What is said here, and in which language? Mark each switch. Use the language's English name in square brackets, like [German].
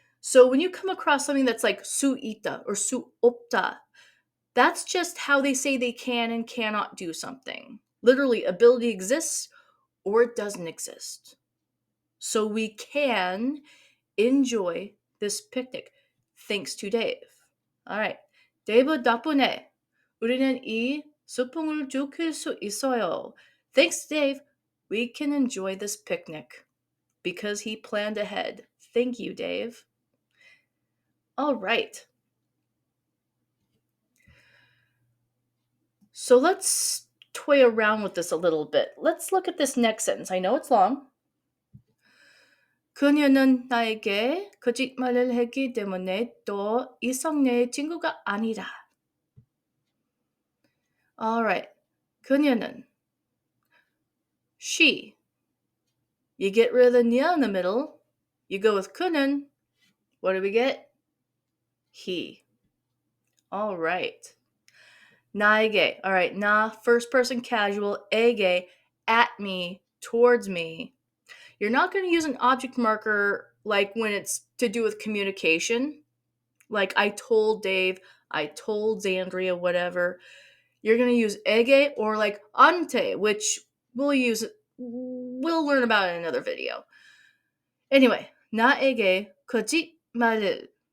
[English] So when you come across something that's like su ita or su opta, that's just how they say they can and cannot do something. Literally, ability exists or it doesn't exist. So we can enjoy this picnic. Thanks to Dave. All right. [Korean] 데이브 덕분에 우리는 이 소풍을 즐길 수 있어요. [English] Thanks to Dave, we can enjoy this picnic because he planned ahead. Thank you, Dave. All right. So let's toy around with this a little bit. Let's look at this next sentence. I know it's long. [Korean] 그녀는 나에게 거짓말을 했기 때문에 더 이상 내 친구가 아니다. [English] Alright. 그녀는. She. You get rid of the nya in the middle. You go with 그는. What do we get? He. Alright. 나에게. Alright. 나, first person casual. 에게, at me, towards me. You're not going to use an object marker like when it's to do with communication. Like I told Dave, I told Xandria, whatever. You're going to use ege or like ante, which we'll learn about in another video. [Korean] Anyway, 나에게 거짓말을.